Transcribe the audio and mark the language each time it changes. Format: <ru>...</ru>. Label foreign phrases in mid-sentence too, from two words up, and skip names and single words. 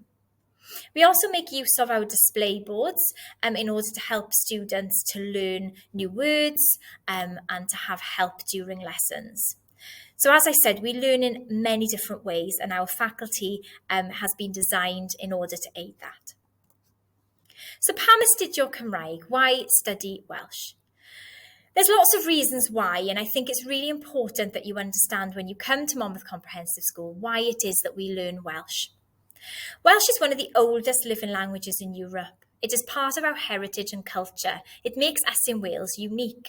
<en>We also make use of our display boards in order to help students to learn new words and to have help during lessons. So as I said, we learn in many different ways and our faculty has been designed in order to aid that.</en> <cy>So pam astudio Cymraeg?</cy> <en>Why study Welsh? There's lots of reasons why, and I think it's really important that you understand when you come to Monmouth Comprehensive School why it is that we learn Welsh. Welsh is one of the oldest living languages in Europe. It is part of our heritage and culture. It makes us in Wales unique.</en>